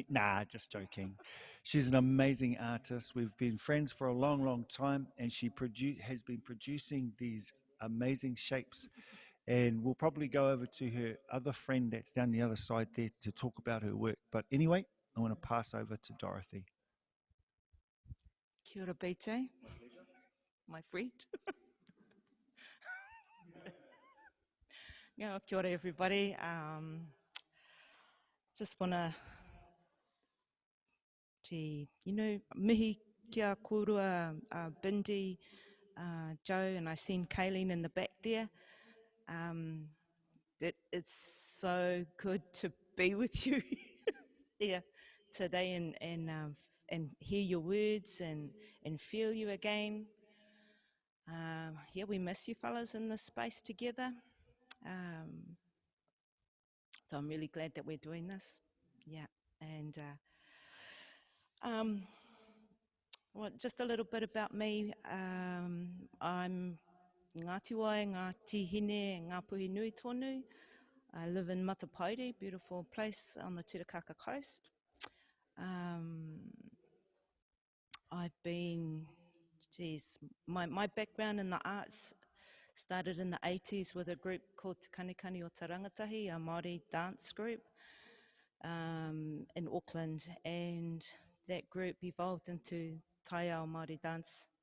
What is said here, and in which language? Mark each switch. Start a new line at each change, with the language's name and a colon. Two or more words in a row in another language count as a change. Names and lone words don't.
English: Nah, just joking. She's an amazing artist. We've been friends for a long, long time, and she has been producing these amazing shapes. And we'll probably go over to her other friend that's down the other side there to talk about her work. But anyway, I want to pass over to Dorothy.
Māori: Kia ora,
English: BJ, my friend. Yeah,
Māori: kia ora,
English: everybody. Just want to,
Māori: mihi kia korua,
English: Bindi, Joe, and I seen Kayleen in the back there. It's so good to be with you here today and hear your words and feel you again. We miss you fellas in this space together. So I'm really glad that we're doing this. Yeah, and just a little bit about me. I'm Ngāti Wai, Ngāti Hine, Ngā Puhi Nui Tonu. I live in Matapauri, beautiful place on the Turakaka coast. I've been, my background in the arts started in the 80s with a group called Te Kanikani o Tarangatahi, a Maori dance group in Auckland, and that group evolved into Taiao Māori dance,